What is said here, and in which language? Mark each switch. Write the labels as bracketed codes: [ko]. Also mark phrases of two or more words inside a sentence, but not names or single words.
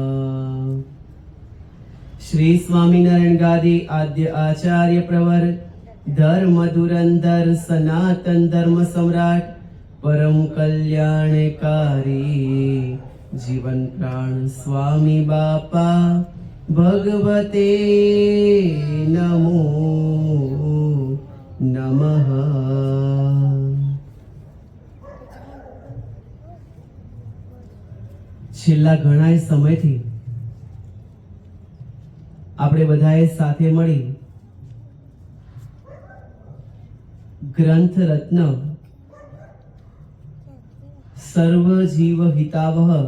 [sa] श्री स्वामीनारायण गादी आद्य आचार्य प्रवर धर्म धुरंधर सनातन धर्म सम्राट परम कल्याणकारी जीवन प्राण स्वामी बापा भगवते नमो नमः। [gu] છેલ્લા ઘણા સમયથી આપણે બધાએ સાથે મળી ગ્રંથ રત્ન સર્વ જીવ હિતાવહ